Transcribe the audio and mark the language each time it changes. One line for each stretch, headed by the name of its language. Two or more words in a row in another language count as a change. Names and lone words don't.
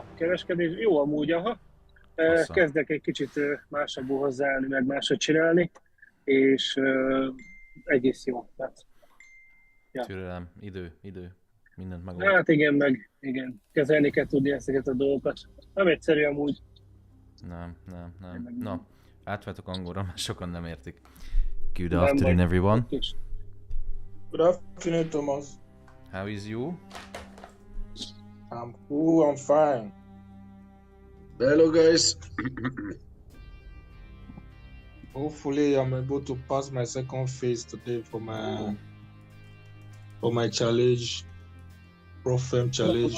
Hungarian: kereskedés jó amúgy, aha. Kezdek egy kicsit másabbul hozzáállni, meg máshogy csinálni, és egész jó. Hát, ja. Türelem, idő. Mindent megold. Hát igen, kezelni kell tudni ezeket a dolgokat. Nem egyszerű amúgy. Nem. Na, átváltok angolra, mert sokan nem értik.
English: Good
Hungarian: Nem
English: afternoon,
Hungarian: baj.
English: everyone. Good afternoon, Thomas. How is you? I'm cool, I'm fine. Hello guys. Hopefully I'm able to pass my second phase today for my challenge, Pro-Fem challenge.